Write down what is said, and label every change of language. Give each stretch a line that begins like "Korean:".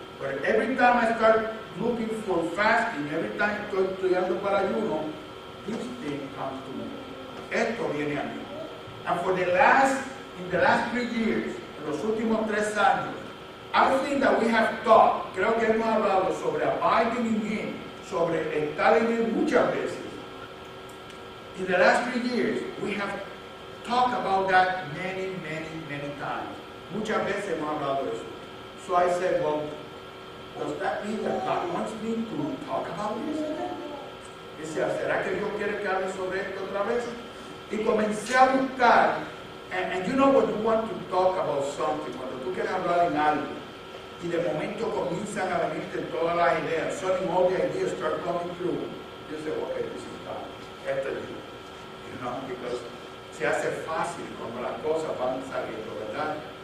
English: But every time I start looking for fasting, every time
Spanish: estoy estudiando para ayuno,
English: this thing comes to me.
Spanish: Esto viene a mí.
English: And in the last 3 years,
Spanish: en los últimos 3 años,
English: I think that we have taught,
Spanish: creo que hemos hablado sobre
English: abiding in Him,
Spanish: sobre estar en Él muchas veces.
English: In the last 3 years, we have talked about that many times.
Spanish: Muchas veces hemos hablado de eso.
English: So I said, well, does that mean that God wants me to talk about this again?
Spanish: Decía, ¿será que Dios quiere que hable sobre esto otra vez? Y comencé a buscar,
English: and you know when you want to talk about something,
Spanish: cuando tú quieres hablar en algo, y de momento comienzan a venirte todas las ideas,
English: suddenly all the ideas start coming through, you say, okay, this is God,
Spanish: esto es Dios,
English: you know, because
Spanish: se hace fácil cuando las cosas van saliendo, ¿verdad?